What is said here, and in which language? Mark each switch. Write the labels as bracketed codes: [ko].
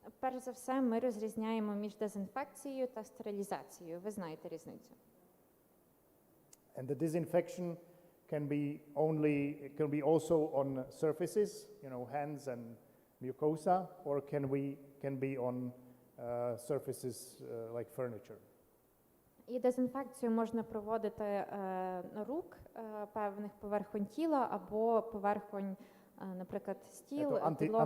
[uk] Перш за все, ми розрізняємо між дезінфекцією та стерилізацією. Ви знаєте різницю. [en] And the disinfection can be also on surfaces, hands and mucosa, or can be on surfaces like furniture. [uk] І дезінфекцію можна проводити рук, певних поверхонь тіла або поверхонь, наприклад, стіл, підлога.